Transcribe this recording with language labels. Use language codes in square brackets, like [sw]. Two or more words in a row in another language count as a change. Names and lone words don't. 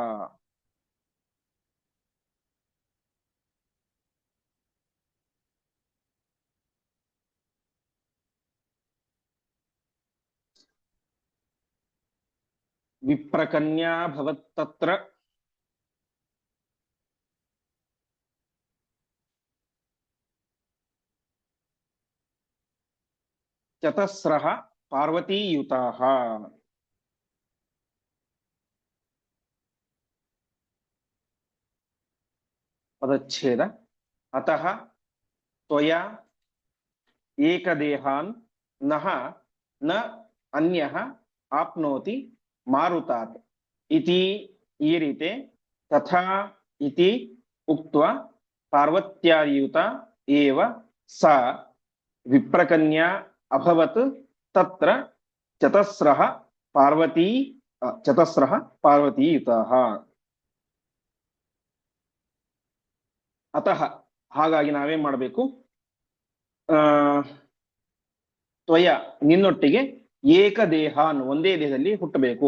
[sa] ವಿಪ್ರಕನ್ಯಾ ಭವತ್ತತ್ರ ಚತಸ್ರಃ ಪಾರ್ವತೀಯುತಾಃ. ಪದಚ್ಛೇದ. ಅತಃ ತ್ವಯಾ ಏಕದೇಹಾನ್ ನಃ ನ ಅನ್ಯಃ ಆಪ್ನೋತಿ ಮಾರುತಾತ್ ಇತಿ ಈರಿತೆ ತಥಾ ಇತಿ ಉಕ್ತ್ವಾ ಪಾರ್ವತ್ಯಾಯುತ ಏವ ಸಾ ವಿಪ್ರಕನ್ಯಾ ಅಭವತ್ ತತ್ರ ಚತಸ್ರಃ ಪಾರ್ವತೀ ಚತಸ್ರಃ ಪಾರ್ವತೀಯುತಃ. [kn] ಅತಃ ಹಾಗಾಗಿ ನಾವೇನ್ ಮಾಡಬೇಕು, ಆ ತ್ವಯ ನಿನ್ನೊಟ್ಟಿಗೆ ಏಕದೇಹ ಒಂದೇ ದೇಹದಲ್ಲಿ ಹುಟ್ಟಬೇಕು.